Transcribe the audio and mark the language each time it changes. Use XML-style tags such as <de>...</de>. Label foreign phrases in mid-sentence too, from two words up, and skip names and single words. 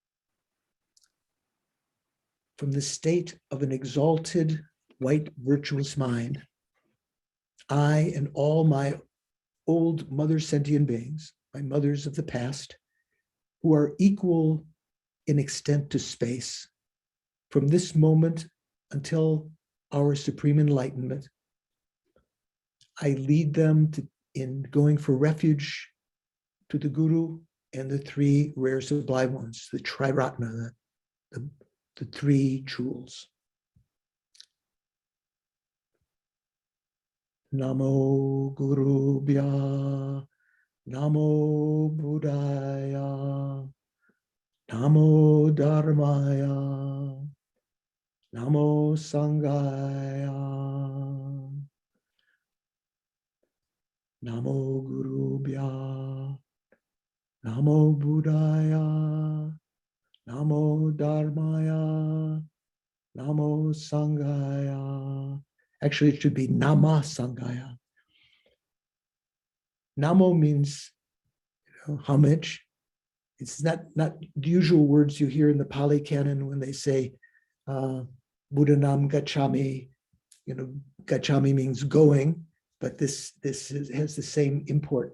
<en>From the state of an exalted, white, virtuous mind, I and all my old mother sentient beings, my mothers of the past, who are equal in extent to space, from this moment until our supreme enlightenment, I lead them in going for refuge to the Guru and the three rare sublime ones, the Triratna, the three jewels.</en> <sa>Namo Gurubhya, Namo Buddhaya, Namo Dharmaya, Namo Sanghaya, Namo Gurubhya, Namo Buddhaya, Namo Dharmaya, Namo Sanghaya.</sa> <en>Actually, it should be</en> <sa>Nama Sanghaya.</sa> <en>Namo means homage. It's not the usual words you hear in the Pali Canon when they say</en> <pi>Buddhanam Gacchami.</pi> <en>Gacchami means going, but this has the same import.</en>